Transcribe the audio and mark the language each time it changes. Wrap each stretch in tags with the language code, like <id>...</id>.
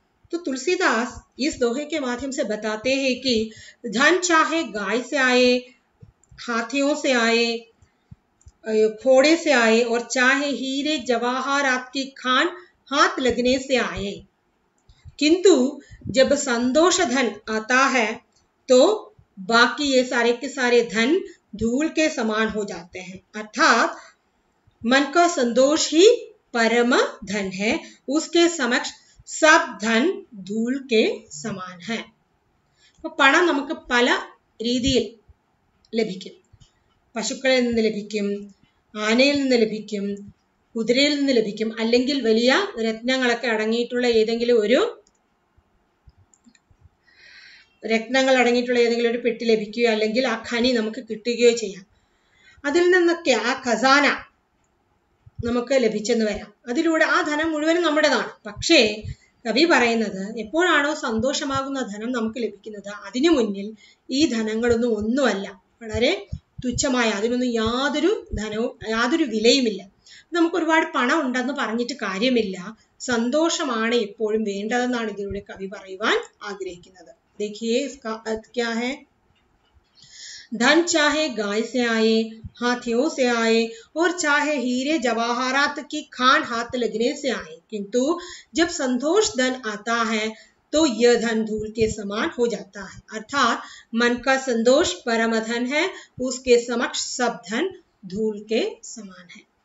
<hi>तो तुलसीदास इस दोहे के माध्यम से बताते हैं कि धन चाहे गाय से आए, हाथियों से आए, घोड़े से आए, और चाहे हीरे जवाहरात की खान हाथ लगने से आए, किंतु जब संतोष धन आता है तो बाकी ये सारे के सारे धन धूल के समान हो जाते हैं। अर्थात मन का संतोष ही परम धन है, उसके समक्ष सब धन धूल के समान है।</hi> <ml>പണം നമുക്ക് പല രീതിയിൽ ലഭിക്കും. പശുക്കളിൽ നിന്ന് ലഭിക്കും, ആനയിൽ നിന്ന് ലഭിക്കും, കുതിരയിൽ നിന്ന് ലഭിക്കും, അല്ലെങ്കിൽ വലിയ രത്നങ്ങളൊക്കെ അടങ്ങിയിട്ടുള്ള ഏതെങ്കിലും ഒരു പെട്ടി ലഭിക്കുകയോ അല്ലെങ്കിൽ ആ ഖനി നമുക്ക് കിട്ടുകയോ ചെയ്യാം. അതിൽ നിന്നൊക്കെ ആ ഖസാന നമുക്ക് ലഭിച്ചെന്ന് വരാം. അതിലൂടെ ആ ധനം മുഴുവനും നമ്മുടേതാണ്. പക്ഷേ കവി പറയുന്നത് എപ്പോഴാണോ സന്തോഷമാകുന്ന ധനം നമുക്ക് ലഭിക്കുന്നത്, അതിനു മുന്നിൽ ഈ ധനങ്ങളൊന്നും ഒന്നുമല്ല, വളരെ തുച്ഛമായ, അതിനൊന്നും യാതൊരു വിലയുമില്ല. നമുക്ക് ഒരുപാട് പണം ഉണ്ടെന്ന് പറഞ്ഞിട്ട് കാര്യമില്ല, സന്തോഷമാണ് എപ്പോഴും വേണ്ടതെന്നാണ് ഇതിലൂടെ കവി പറയുവാൻ ആഗ്രഹിക്കുന്നത്.</ml> <hi>देखिए इसका अर्थ क्या है? धन चाहे गाय से आए, हाथियों से आए, और चाहे हीरे जवाहरात की खान हाथ लगने से आए, किंतु जब संतोष धन आता है तो यह धन धूल के समान हो जाता है. अर्थात मन का संतोष परम धन है, उसके समक्ष सब धन धूल के समान है.</hi>